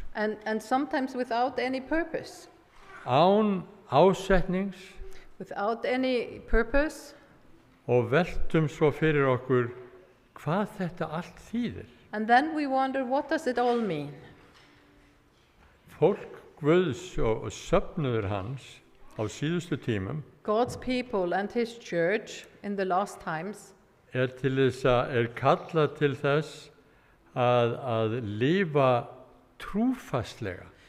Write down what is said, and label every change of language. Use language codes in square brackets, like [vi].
[en] And sometimes without any purpose. [is] án ásetnings [en] Without any purpose. [is] og veltum svo fyrir okkur hvað þetta allt þýðir. [en] And then we wonder, what does it all mean? [is] Fólk Guðs og söfnuður hans á síðustu tímum [en] God's people and his church in the last times [is] er kallað til þess að lifa trúfastlega.